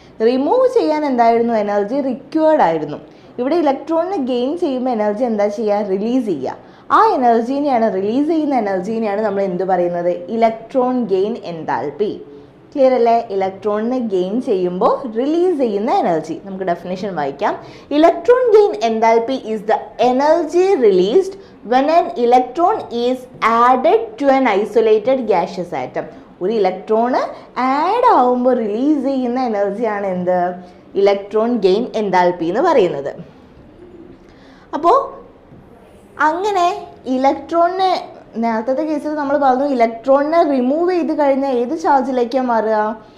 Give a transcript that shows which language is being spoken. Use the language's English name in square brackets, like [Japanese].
[Malayalam] Remove ചെയ്യാൻ എന്തായിരുന്നു energy? Required ആയിരുന്നു. ഇവിടെ ഇലക്ട്രോണിന് ഗെയിൻ ചെയ്യുമ്പോൾ എനർജി എന്താ ചെയ്യുക? റിലീസ് ചെയ്യുക. ആ എനർജീനെയാണ്, റിലീസ് ചെയ്യുന്ന എനർജീനെയാണ് നമ്മൾ എന്ത് പറയുന്നത്? Electron gain enthalpy. ക്ലിയർ അല്ലേ? ഇലക്ട്രോണിനെ ഗെയിൻ ചെയ്യുമ്പോൾ റിലീസ് ചെയ്യുന്ന എനർജി. നമുക്ക് ഡെഫിനേഷൻ വായിക്കാം. [English] Electron gain enthalpy is the energy released when an electron is added to an isolated gaseous atom. [Malayalam] ഒരു ഇലക്ട്രോണ് ആഡ് ആവുമ്പോൾ റിലീസ് ചെയ്യുന്ന എനർജിയാണ് എന്ത്? ഇലക്ട്രോൺ ഗെയിൻ എൻതാൽപ്പി എന്ന് പറയുന്നത്. അപ്പോൾ അങ്ങനെ ഇലക്ട്രോണിനെ, നേരത്തെ കേസിൽ നമ്മൾ പറഞ്ഞു ഇലക്ട്രോണിനെ റിമൂവ് ചെയ്ത് കഴിഞ്ഞാൽ ഏത് ചാർജിലേക്കാണ് മാറുക?